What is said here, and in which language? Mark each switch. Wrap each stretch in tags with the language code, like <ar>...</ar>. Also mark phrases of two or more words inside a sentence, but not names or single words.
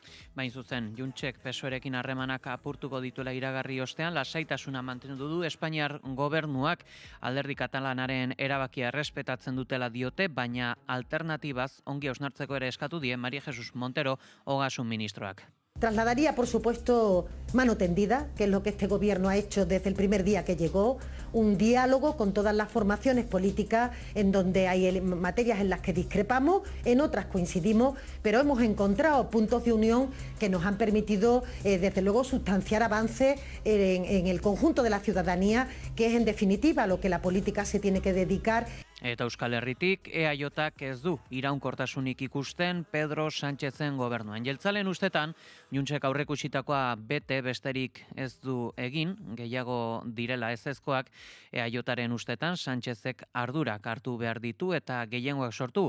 <eu>Bain zuzen, Juntsek PSOE-rekin harremanak apurtuko dituela iragarri ostean, lasaitasuna mantendu du Espainiar gobernuak alderdi katalanaren erabakia errespetatzen dutela diote, baina alternatibaz ongi hausnartzeko ere eskatu die María Jesús Montero, Ogasun ministroak.</eu> <es>Trasladaría, por supuesto, mano tendida, que es lo que este gobierno ha hecho desde el primer día que llegó, un diálogo con todas las formaciones políticas en donde hay materias en las que discrepamos, en otras coincidimos, pero hemos encontrado puntos de unión que nos han permitido, desde luego, sustanciar avances en el conjunto de la ciudadanía, que es en definitiva lo que la política se tiene que dedicar.</es> <eu>Eta Euskal Herritik EAJak ez du iraunkortasunik ikusten Pedro Sánchezen gobernuan. Jeltzalen ustetan, Juntsek aurreikusitakoa bete besterik ez du egin, gehiago direla ezezkoak, EAJaren ustetan Sánchezek ardurak hartu behar ditu eta gehiengoak sortu.</eu>